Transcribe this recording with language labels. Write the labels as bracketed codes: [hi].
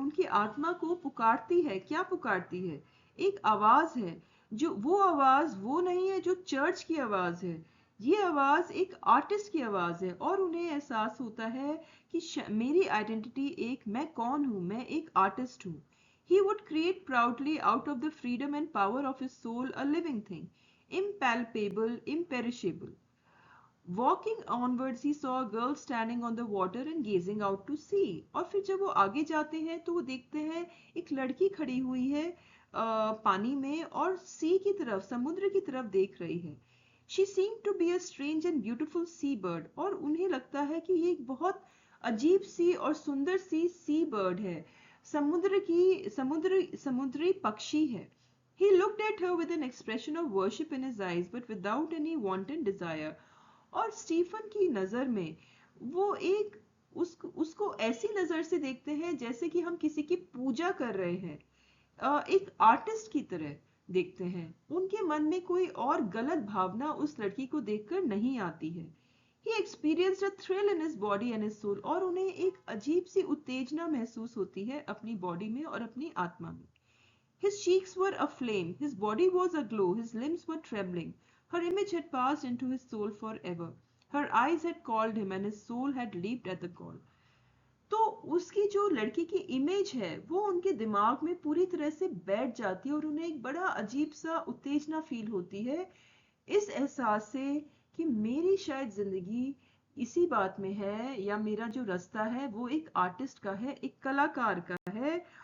[hi] उनकी आत्मा को पुकारती है, क्या पुकारती है? एक आवाज है, जो वो आवाज वो नहीं है जो चर्च की आवाज है, ये आवाज एक आर्टिस्ट की आवाज है। और उन्हें एहसास होता है कि मेरी आइडेंटिटी मैं कौन हूँ, मैं एक आर्टिस्ट हूँ। [en] He would create proudly out of the freedom and power of his soul a living thing, impalpable, imperishable. Walking onwards, he saw a girl standing on the water and gazing out to sea। [hi] और फिर जब वो आगे जाते हैं तो वो देखते हैं एक लड़की खड़ी हुई है पानी में और सी की तरफ, समुद्र की तरफ देख रही है। [en] She seemed to be a strange and beautiful sea bird। [hi] और उन्हें लगता है कि ये एक बहुत अजीब सी और सुंदर सी बर्ड है। समुद्री पक्षी है। [en] He looked at her with an expression of worship in his eyes, but without any wanton desire. [hi] और स्टीफन की नजर में वो उसको ऐसी नजर से देखते हैं जैसे कि हम किसी की पूजा कर रहे हैं, एक आर्टिस्ट की तरह देखते हैं। उनके मन में कोई और गलत भावना उस लड़की को देखकर नहीं आती है। [en] He experienced a thrill in his body and his soul, [hi] और उन्हें एक अजीब सी उत्तेजना महसूस होती है अपनी बॉडी में और अपनी आत्मा में। [en] His cheeks were aflame, his body was aglow, his limbs were trembling. Her image had passed into his soul forever. Her eyes had called him and his soul had leaped at the call. [hi] तो उसकी जो लड़की की image है वो उनके दिमाग में पूरी तरह से बैठ जाती है और उन्हें एक बड़ा अजीब सा उत्तेजना फील होती है इस एहसास से कि मेरी शायद जिंदगी इसी बात में है, या मेरा जो रास्ता है वो एक आर्टिस्ट का है, एक कलाकार का है।